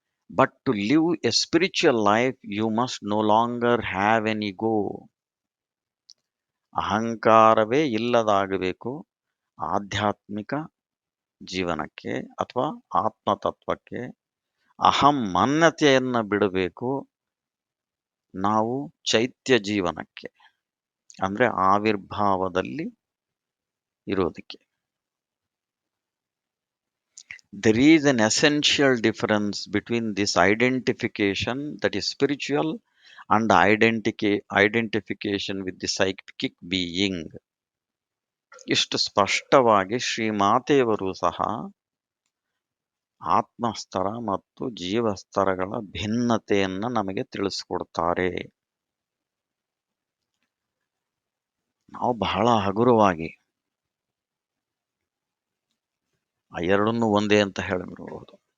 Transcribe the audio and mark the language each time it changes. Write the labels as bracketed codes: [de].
[en] But to live a spiritual life, you must no longer have an ego. [kn] ಅಹಂಕಾರವೇ ಇಲ್ಲದಾಗಬೇಕು ಆಧ್ಯಾತ್ಮಿಕ ಜೀವನಕ್ಕೆ ಅಥವಾ ಆತ್ಮತತ್ವಕ್ಕೆ. ಅಹಮ್ಮನ್ಯತೆಯನ್ನು ಬಿಡಬೇಕು ನಾವು ಚೈತ್ಯ ಜೀವನಕ್ಕೆ, ಅಂದ್ರೆ ಆವಿರ್ಭಾವದಲ್ಲಿ ಇರೋದಕ್ಕೆ. [en] There is an essential difference between this identification, that is spiritual, and identification with the psychic being. [kn] ಇಷ್ಟು ಸ್ಪಷ್ಟವಾಗಿ ಶ್ರೀಮಾತೆಯವರು ಸಹ ಆತ್ಮಸ್ತರ ಮತ್ತು ಜೀವಸ್ತರಗಳ ಭಿನ್ನತೆಯನ್ನು ನಮಗೆ ತಿಳಿಸ್ಕೊಡ್ತಾರೆ. ನಾವು ಬಹಳ ಹಗುರವಾಗಿ ಆ ಎರಡನ್ನೂ ಒಂದೇ ಅಂತ ಹೇಳಿಬಿಡಬಹುದು.